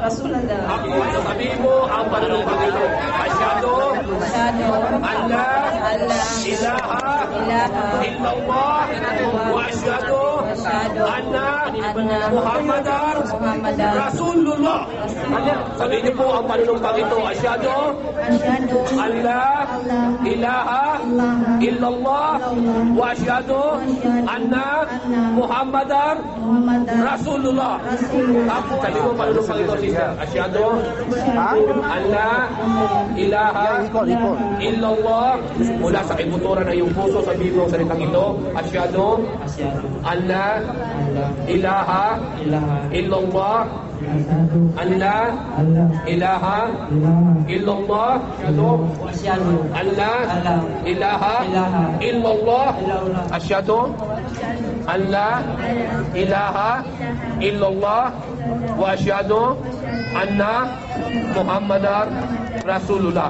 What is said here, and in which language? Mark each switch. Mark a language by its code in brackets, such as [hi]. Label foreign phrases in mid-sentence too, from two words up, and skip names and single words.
[tl] Ako ay sasabihin mo ang panunumpang ito. [ar] أشهد أن لا إله إلا الله وأشهد أن محمدا رسول الله. [tl] Sabihin niyo po ang panunumpang ito. [ar] أشهد أن لا إله إلا الله وأشهد أن محمدا رسول الله. [tl] Sabihin mo panunumpang ito, sister. [ar] أشهد أن لا إله إلا الله. [tl] Mula sa ibuturan na iyong puso, sabihin mo ang salitang ito. [ar] أشهد أن لا إله إلا الله أن لا إله إلا الله. أشهد أن لا إله إلا الله. أشهد أن لا إله إلا الله وأشهد أن محمدا رسول الله.